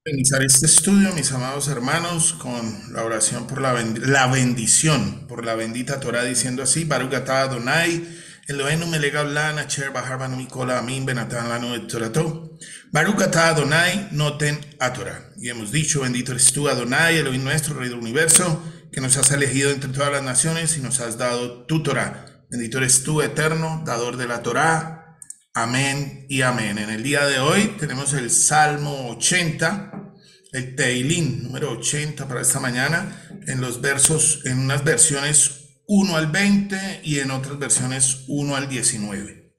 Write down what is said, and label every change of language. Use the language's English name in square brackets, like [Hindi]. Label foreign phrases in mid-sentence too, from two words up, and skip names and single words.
[Spanish] Comenzar este estudio, mis amados hermanos, con la oración por la bendición, por la bendita Torah, diciendo así: [Hebrew] ברוך אתה אדוני, אלוהינו מלך העולם, אשר בחר בנו מכל העמים ונתן לנו את תורתו. ברוך אתה אדוני נותן התורה. [Spanish] Y hemos dicho: bendito eres tú, Adonai, Elohim nuestro, Rey del universo, que nos has elegido entre todas las naciones y nos has dado tu Torah. Bendito eres tú, eterno, dador de la Torah. Amén y amén. En el día de hoy tenemos el Salmo 80, el Teilín número 80 para esta mañana, en unas versiones 1 al 20 y en otras versiones 1 al 19.